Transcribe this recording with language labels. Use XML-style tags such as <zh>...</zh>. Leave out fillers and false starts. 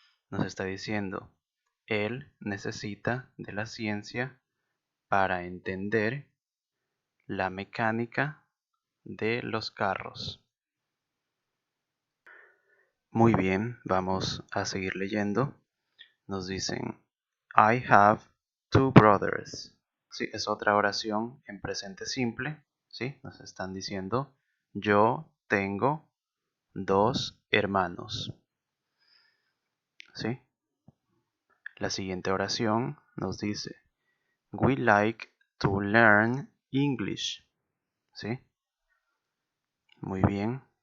<es>Nos está diciendo, él necesita de la ciencia para entender la mecánica de los carros. Muy bien, vamos a seguir leyendo. Nos dicen,</es> <en>I have two brothers.</en> <es>Sí, es otra oración en presente simple. ¿Sí? Nos están diciendo, yo tengo dos hermanos. ¿Sí? La siguiente oración nos dice,</es> <en>we like to learn English.</en> <es>¿Sí? Muy bien.</es>